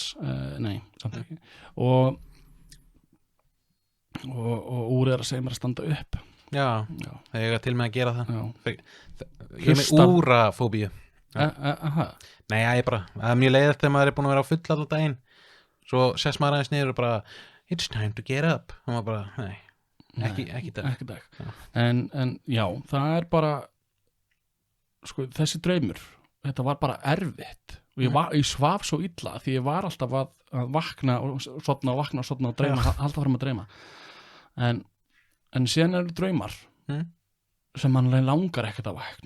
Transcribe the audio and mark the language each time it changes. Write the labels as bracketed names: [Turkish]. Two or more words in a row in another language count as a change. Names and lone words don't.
[Icelandic] nei, samt ekki og úr að segja mér að standa upp það er til með að gera það ég er með úrafóbíu nei, ég bara, það er mjög leiðilegt þegar maður er búin að vera á full allan daginn svo sess maður aðeins niður og bara [English] it's time to get up [Icelandic] og maður bara, nei, ekki dag en já, það er bara sko, þessi draumur þetta var bara erfitt og ég svaf svo illa því ég var alltaf að vakna og sofna og dreyma, alltaf fram að dreyma en síðan eru draumar sem mann langar ekkert að vakna